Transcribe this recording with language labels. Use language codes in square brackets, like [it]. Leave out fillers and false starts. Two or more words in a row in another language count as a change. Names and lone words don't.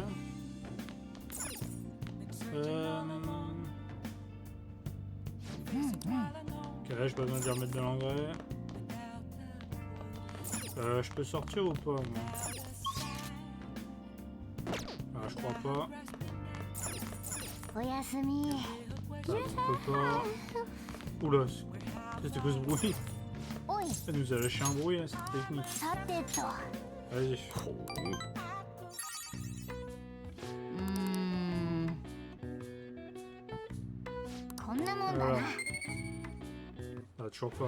[fr] Ok, là, j'ai pas besoin de remettre de l'engrais. Je peux sortir ou pas, moi? Ah, je crois pas. [ja] おやすみ。 [fr] Ah, je peux pas. Oula, c'était quoi ce bruit? [ja] おい。 [fr] Elle nous a lâché un bruit, là, cette technique. [ja] さてと。 [fr] Vas-y. [ja] こんなもんだ [fr] Voilà. [ja] な。 [fr] Ah, toujours pas.